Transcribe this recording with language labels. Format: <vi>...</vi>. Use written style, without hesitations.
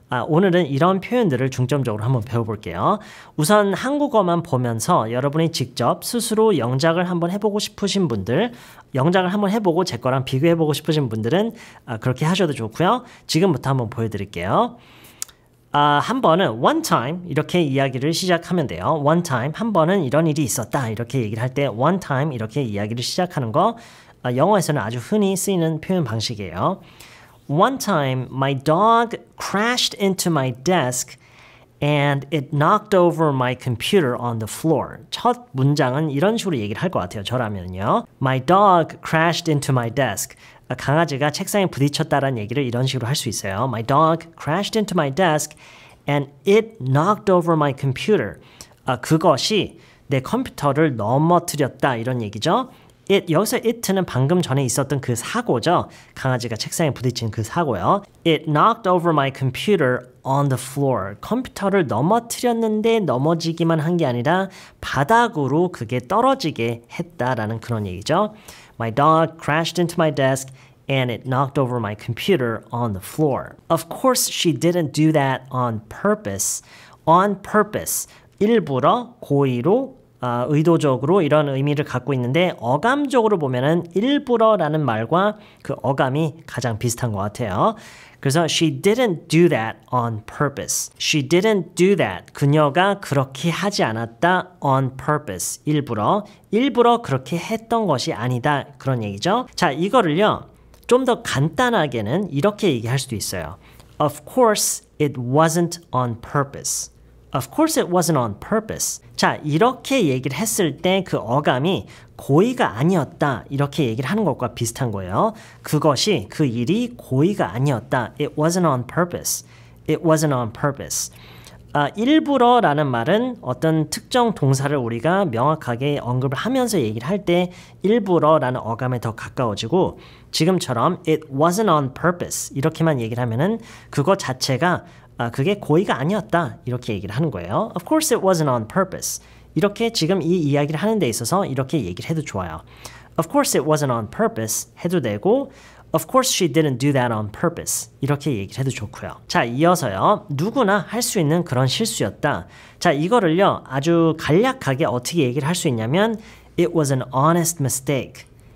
<ko>오늘은 이런 표현들을 중점적으로 한번 배워볼게요. 우선 한국어만 보면서 여러분이 직접 스스로 영작을 한번 해보고 싶으신 분들, 영작을 한번 해보고 제 거랑 비교해보고 싶으신 분들은 그렇게 하셔도 좋고요. 지금부터 한번 보여드릴게요. 한 번은</ko> <en>one time</en> <ko>이렇게 이야기를 시작하면 돼요.</ko> <en>one time,</en> <ko>한 번은 이런 일이 있었다 이렇게 얘기를 할 때 one time 이렇게 이야기를 시작하는 거 영어에서는 아주 흔히 쓰이는 표현 방식이에요.</ko> <en>One time my dog crashed into my desk and it knocked over my computer on the floor.</en> <ko>첫 문장은 이런 식으로 얘기를 할 것 같아요. 저라면요.</ko> <en>My dog crashed into my desk.</en> <ko>강아지가 책상에 부딪혔다라는 얘기를 이런 식으로 할 수 있어요.</ko> <en>My dog crashed into my desk and it knocked over my computer.</en> <ko>그것이 내 컴퓨터를 넘어뜨렸다 이런 얘기죠. 여기서 it는 방금 전에 있었던 그 사고죠. 강아지가 책상에 부딪힌 그 사고요.</ko> <en>It knocked over my computer on the floor.</en> <ko>컴퓨터를 넘어뜨렸는데 넘어지기만 한 게 아니라 바닥으로 그게 떨어지게 했다라는 그런 얘기죠.</ko> <en>My dog crashed into my desk and it knocked over my computer on the floor. Of course, she didn't do that on purpose. On purpose.</en> <ko>일부러, 고의로, 의도적으로 이런 의미를 갖고 있는데 어감적으로 보면은 일부러라는 말과 그 어감이 가장 비슷한 것 같아요. 그래서</ko> <en>she didn't do that on purpose. She didn't do that.</en> <ko>그녀가 그렇게 하지 않았다</ko> <en>on purpose.</en> <ko>일부러 그렇게 했던 것이 아니다. 그런 얘기죠. 자, 이거를요. 좀 더 간단하게는 이렇게 얘기할 수도 있어요.</ko> <en>Of course it wasn't on purpose. Of course it wasn't on purpose.</en> <ko>자, 이렇게 얘기를 했을 때 그 어감이 고의가 아니었다. 이렇게 얘기를 하는 것과 비슷한 거예요. 그것이, 그 일이 고의가 아니었다.</ko> <en>It wasn't on purpose. It wasn't on purpose.</en> <ko>일부러라는 말은 어떤 특정 동사를 우리가 명확하게 언급을 하면서 얘기를 할 때 일부러라는 어감에 더 가까워지고 지금처럼</ko> <en>it wasn't on purpose</en> <ko>이렇게만 얘기를 하면은 그거 자체가 그게 고의가 아니었다 이렇게 얘기를 하는 거예요.</ko> <en>Of course it wasn't on purpose.</en> <ko>이렇게 지금 이 이야기를 하는 데 있어서 이렇게 얘기를 해도 좋아요.</ko> <en>Of course it wasn't on purpose</en> <ko>해도 되고</ko> <en>Of course she didn't do that on purpose.</en> <ko>이렇게 얘기를 해도 좋고요. 자, 이어서요. 누구나 할 수 있는 그런 실수였다. 자, 이거를요. 아주 간략하게 어떻게 얘기를 할 수 있냐면</ko> <en>It was an honest mistake.</en>